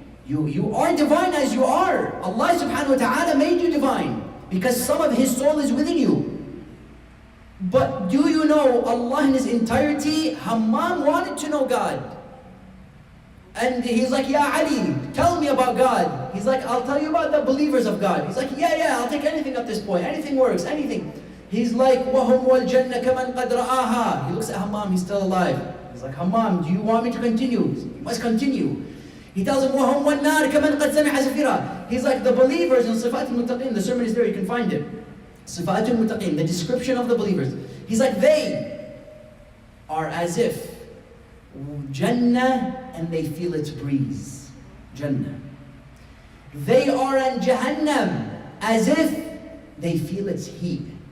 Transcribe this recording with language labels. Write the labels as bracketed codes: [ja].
[en] You are divine as you are. Allah subhanahu wa ta'ala made you divine because some of His soul is within you. But do you know Allah in His entirety? Hammam wanted to know God. And he's like, Ya Ali, tell me about God. He's like, I'll tell you about the believers of God. He's like, yeah, I'll take anything at this point. Anything works, anything. He's like, [ar] وَهُمْ وَالْجَنَّةَ كَمَنْ قَدْ رَآهَا. [en] He looks at Hammam, he's still alive. He's like, Hammam, do you want me to continue? You must continue. He tells him, [ar] وَهُمْ وَالنَّارِ كَمَنْ قَدْ سَمِعَ زَفِيرًا. [en] He's like, the believers in Sifat al-Muttaqin, the sermon is there, you can find it. Sifat al-Muttaqin, the description of the believers. He's like, they are as if Jannah and they feel its breeze. Jannah. They are in Jahannam as if they feel its heat.